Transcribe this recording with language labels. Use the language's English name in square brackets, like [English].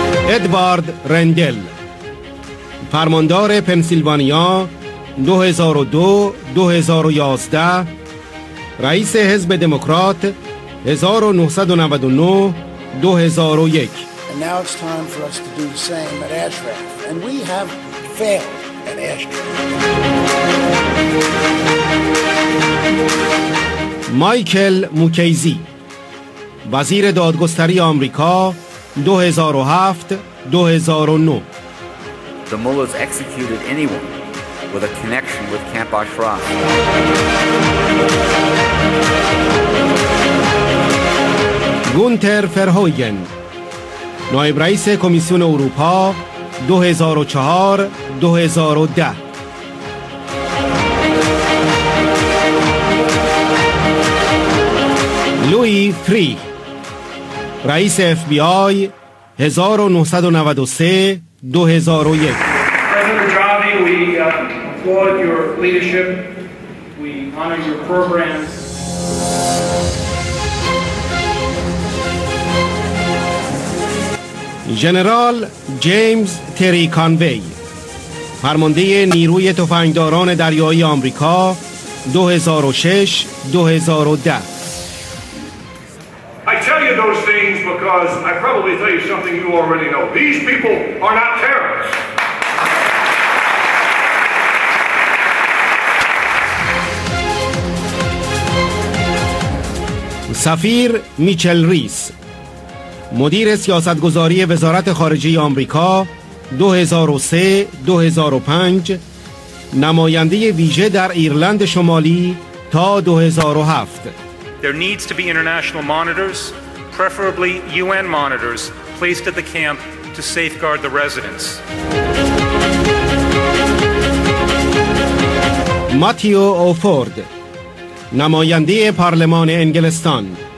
[Persian] ادوارد رندل، فرماندار پنسیلوانیا 2002 2011، رئیس حزب دموکرات 1999 2001. [English] And now it's time for us to do the same at Ashraf. And we have failed at Ashraf. [Persian] مایکل موکیزی، وزیر دادگستری آمریکا 2007 2009. [English] The mullahs executed anyone with a connection with Camp Ashraf. [Persian] گونتر فرهویگن، نایب رئیس کمیسیون اروپا 2004 2010. لوئی فری، رئیس FBI 1993 2001. [English] President Dravi, we applaud your leadership. We honor your programs. [Persian] ژنرال جیمز تری کانوی، فرمانده نیروی تفنگداران دریایی آمریکا 2006 2010. [English] I tell you those things because I probably tell you something you already know. These people are not terrorists. [Persian] سفیر میچل ریس، مدیر سیاستگذاری وزارت خارجه آمریکا 2003 2005، نماینده ویژه در ایرلند شمالی تا 2007. [English] There needs to be international monitors, preferably UN monitors, placed at the camp to safeguard the residents. [Persian] ماتیو اوفورد، نماینده پارلمان انگلستان.